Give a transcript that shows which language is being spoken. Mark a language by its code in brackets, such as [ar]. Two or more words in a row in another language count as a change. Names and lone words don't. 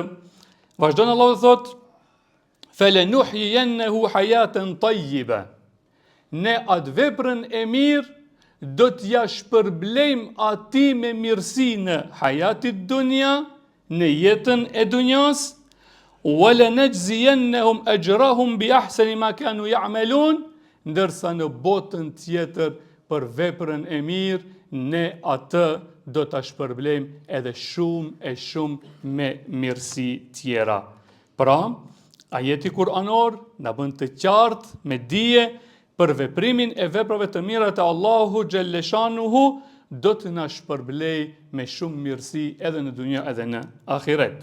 [sq] Vazhdon Allahu thot: [ar] "فلنحيينه حياة طيبة." [sq] Ne atë veprën e mirë do t'ja shpërblejmë ati me mirësi në hajatit dunja, në jetën e dunjas, [ar] ولنجزينهم أجرهم بأحسن ما كانوا يعملون, [sq] ndërsa në botën tjetër për veprën e mirë ne atë do ta shpërblejmë edhe shumë me mirësi tjera. Pra, ajeti kuranor na bën të qartë me dije për veprimin e veprave të mira të Allahu xhelleshanuhu, do të na shpërblej me shumë mirësi edhe në dunja edhe në ahiret.